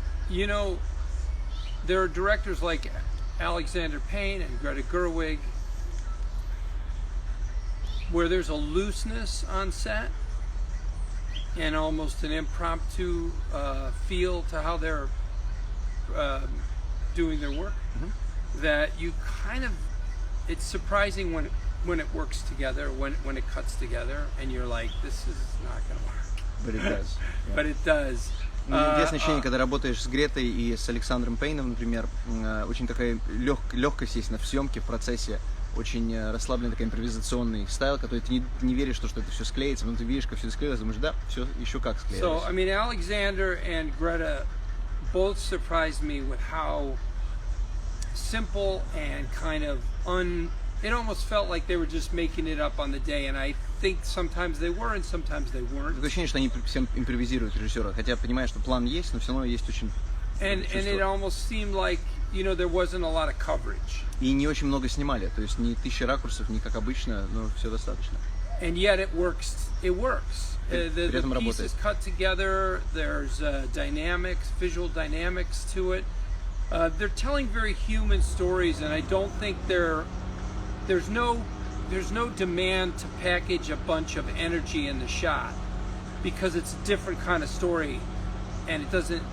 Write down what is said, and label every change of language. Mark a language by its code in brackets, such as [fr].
[en] You know, there are directors like Alexander Payne and Greta Gerwig where there's a looseness on set and almost an impromptu feel to how they're doing their work, that you kind of, it's surprising when it works together, when it cuts together, and you're like, this is not going to work. But it does. Yeah. But it does. [ru] Интересное ощущение, когда работаешь с Гретой и с Александром Пейном, например, очень такая легкость есть в съемке, в процессе, очень расслабленный, такой импровизационный стайл, который ты не веришь, что это все склеится, но ты видишь, как все это склеилось, думаешь, да, все еще как склеилось. [en] So, I mean, Alexander and Greta both surprised me with how simple and kind of it almost felt like they were just making it up on the day, and I think sometimes they were and sometimes they weren't. [ru] Такое ощущение, что они всем импровизируют, режиссеры, хотя понимаешь, что план есть, но все равно есть очень... [en] And it almost seemed like, you know, there wasn't a lot of coverage. [ru] И не очень много снимали, то есть не 1000 ракурсов, не как обычно, но все достаточно. [en] And yet it works. It works. The pieces cut together. There's dynamics, visual dynamics to it. They're telling very human stories, and I don't think there's no demand to package a bunch of energy in the shot, because it's a different kind of story, and it doesn't.